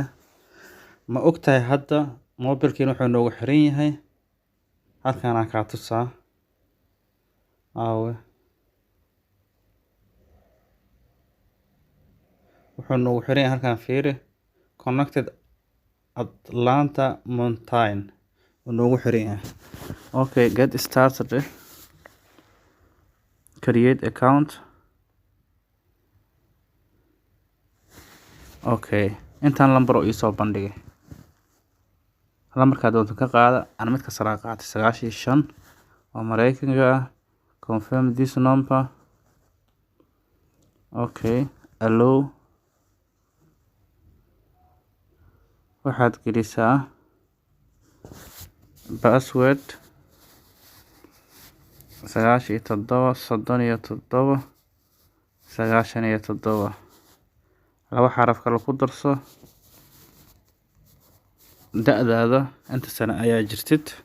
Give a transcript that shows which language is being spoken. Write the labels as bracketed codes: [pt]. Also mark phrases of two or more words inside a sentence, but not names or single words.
[so] ma ogtahay hadda mobilkiina wuxuu noogu xiran yahay halkaan aan ka tusaa wuxuu noogu xiran yahay halkaan fiiri connected Atlanta Mountain noogu xiran yahay. [en] okay, get started. create account. [so] okay, intaan lambar oo isoo bandhigay lambarka doonto ka qaada aan mid ka sara qaatay 95 oo Mareykanka ah. [en] confirm this number. okay, allow. [so] waxaad gelisaa password 97 laba xaraf kale ku darso da'daada inta sano ayaa jirtid